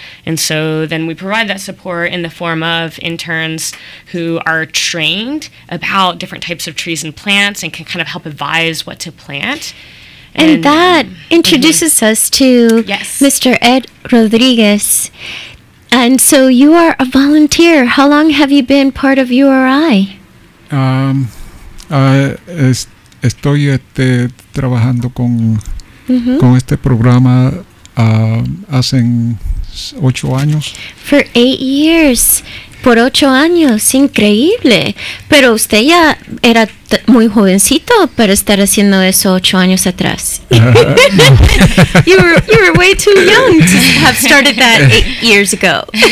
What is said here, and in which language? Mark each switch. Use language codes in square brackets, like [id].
[en] And so then we provide that support in the form of interns who are trained about different types of trees and plants and can kind of help advise what to plant. And that introduces us to Mr. Ed Rodriguez. And so you are a volunteer. How long have you been part of URI? [es] Estoy trabajando con este programa hace 8 años. [en] For 8 years. [es] Por 8 años, increíble. Pero usted ya era muy jovencito para estar haciendo eso 8 años atrás. [en] You were way too young to have started that 8 years ago.